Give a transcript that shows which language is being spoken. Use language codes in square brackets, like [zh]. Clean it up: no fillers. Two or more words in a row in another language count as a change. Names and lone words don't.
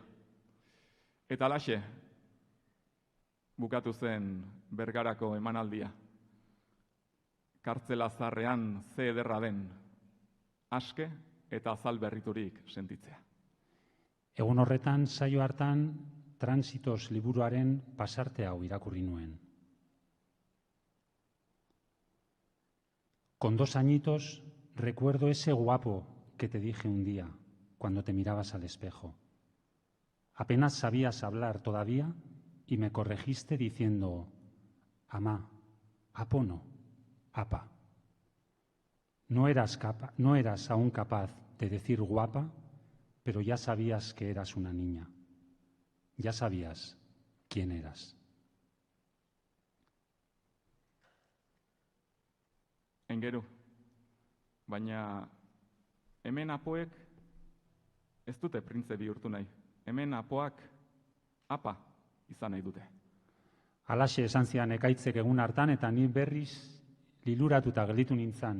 [eu] Eta halaxe bukatu zen Bergarako emanaldia. Kartzela zarrean ze ederra den, aske eta azal berriturik sentitzea. Egun horretan, saio hartan, Transitos liburuaren pasarte hau irakurri nuen. [es] Con 2 añitos recuerdo ese guapo que te dije un día cuando te mirabas al espejo. Apenas sabías hablar todavía y me corregiste diciendo, amá, apo no, apa. No eras aún capaz de decir guapa, pero ya sabías que eras una niña. Ya sabías quién eras. [eu] Aingeru, baina hemen apoek ez dute printze bihurtu nahi. Hemen apoak apa izan nahi dute. Halaxe esan zidan Ekaitzek egun hartan, eta ni berriz liluratuta gelditu nintzen.